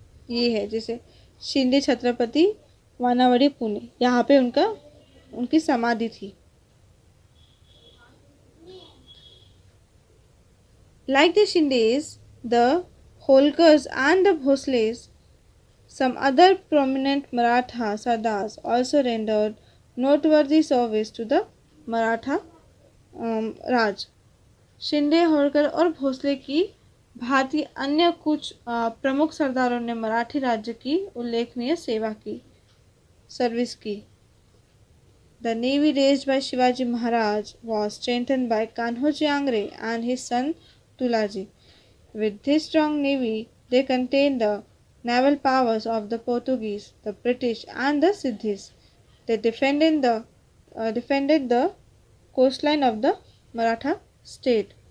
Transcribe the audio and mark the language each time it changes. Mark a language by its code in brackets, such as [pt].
[hi] ये है जैसे शिंदे छत्रपति वानावड़ी पुणे, यहाँ पे उनकी समाधि थी। [en] Like the Shindes, the Holkars and the Bhosles, some other prominent Maratha Sardars also rendered noteworthy service to the Maratha Raj. [hi] Shinde, Holkar और भोसले की भांति अन्य कुछ प्रमुख सरदारों ने मराठी राज्य की उल्लेखनीय सर्विस की। [en] The navy raised by Shivaji Maharaj was strengthened by Kanhoji Angre and his son Tulaji. With this strong navy, they contained the naval powers of the Portuguese, the British, and the Siddhis. They defended the coastline of the Maratha state.